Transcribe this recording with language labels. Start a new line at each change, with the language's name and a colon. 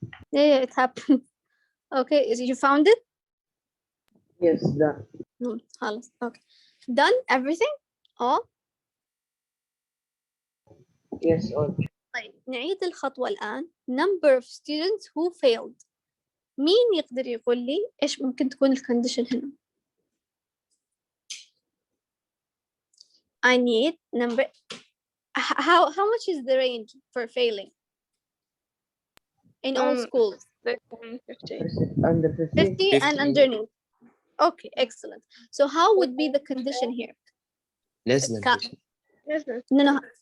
English: Yeah, it happened. Okay, you found it? Yes, done.
Arabic: خلاص.
English: Okay. Done everything? Oh. Yes, all.
Arabic: طيب نعيد الخطوة الآن.
English: Number of students who failed.
Arabic: مين يقدر يقول لي إيش ممكن تكون الكونديشن هنا؟
English: I need number. How much is the range for failing in all schools? 50. Under 15. 50 and 50. underneath. Okay, excellent. So how would be the condition here? Less than Ca- 50. No.